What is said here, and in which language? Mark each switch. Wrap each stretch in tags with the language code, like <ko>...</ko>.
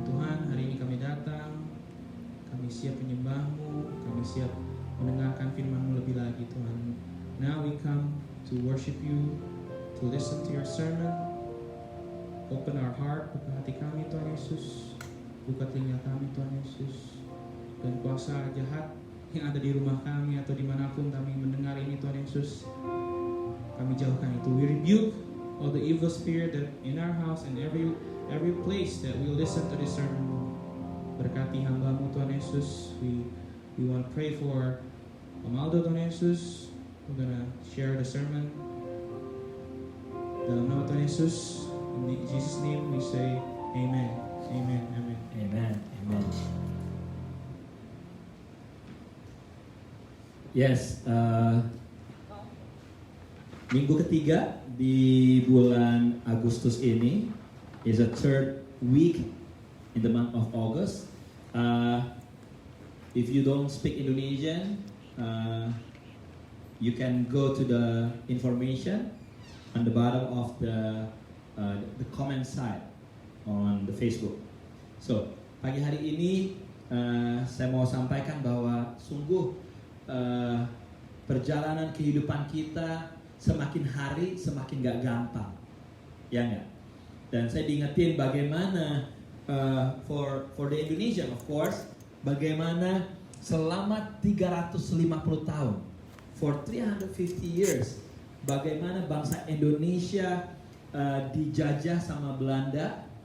<id>Tuhan, hari ini kami datang, kami siap menyembah-Mu, kami siap mendengarkan firman-Mu lebih lagi Tuhan.</id> <en>Now we come to worship you, to listen to your sermon. Open our heart,</en> <id>buka hati kami Tuhan Yesus, buka telinga kami Tuhan Yesus, dan kuasa jahat yang ada di rumah kami atau dimanapun kami mendengar ini Tuhan Yesus, kami jauhkan itu.</id> <en>We rebuke all the evil spirit that in our house and every place that we listen to this sermon.</en> <id>Berkati hamba-Mu Tuhan Yesus.</id> <en>We want to pray for Amaldo Tuhan Yesus. We're gonna share the sermon.</en> <id>Dalam nama Tuhan Yesus,</id> <en>In Jesus' name we say amen. Amen. Amen. Amen. Amen. Yes,</en> <id>minggu ketiga di bulan Agustus ini</id> <en>is a third week in the month of August. If you don't speak Indonesian, you can go to the information on the bottom of the comment side on the Facebook.</en> <id>So pagi hari ini saya mau sampaikan bahwa sungguh perjalanan kehidupan kita semakin hari semakin gak gampang, ya nggak? Dan saya diingetin bagaimana</id> <en>for the Indonesian of course,</en> <id>bagaimana selama 350 tahun,</id> <en>for 350 years,</en> <id>bagaimana bangsa Indonesia dijajah sama Belanda,</id>